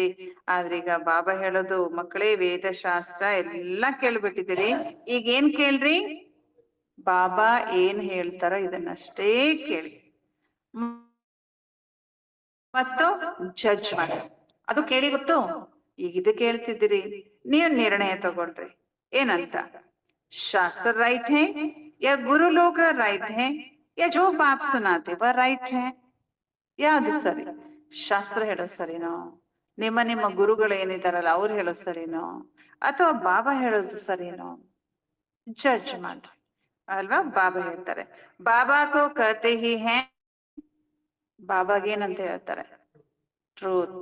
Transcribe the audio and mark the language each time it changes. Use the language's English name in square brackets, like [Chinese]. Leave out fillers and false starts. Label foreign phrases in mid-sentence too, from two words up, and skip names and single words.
[Kannada] ಆದ್ರೀಗ ಬಾಬಾ ಹೇಳೋದು ಮಕ್ಕಳೇ ವೇದಶಾಸ್ತ್ರ ಎಲ್ಲ ಕೇಳ್ಬಿಟ್ಟಿದ್ದೀರಿ, ಈಗ ಏನ್ ಕೇಳ್ರಿ? ಬಾಬಾ ಏನ್ ಹೇಳ್ತಾರೋ ಇದನ್ನಷ್ಟೇ ಕೇಳಿ ಮತ್ತು ಜಡ್ಜ್ ಮಾಡಿ. ಅದು ಕೇಳಿ ಗೊತ್ತು, ಈಗ ಇದು ಕೇಳ್ತಿದ್ದೀರಿ, ನೀವು ನಿರ್ಣಯ ತಗೊಳ್ರಿ ಏನಂತ. [Hindi] शास्त्र राइट है या गुरु लोग राइट है या जो बाप सुनाते वह राइट है? [Kannada] ಯಾವ್ದು ಸರಿ? ಶಾಸ್ತ್ರ ಹೇಳೋದು ಸರಿನೋ, ನಿಮ್ಮ ಗುರುಗಳು ಏನಿದಾರಲ್ಲ ಅವ್ರು ಹೇಳೋದು ಸರಿನೋ, ಅಥವಾ ಬಾಬಾ ಹೇಳೋದು ಸರಿನೋ? ಜಡ್ಜ್ ಮಾಡ್ರಿ ಅಲ್ವಾ. ಬಾಬಾ ಹೇಳ್ತಾರೆ [Hindi] बाबा को कहते ही है. [Kannada] ಬಾಬಾಗೇನಂತ ಹೇಳ್ತಾರೆ? ಟ್ರೂತ್.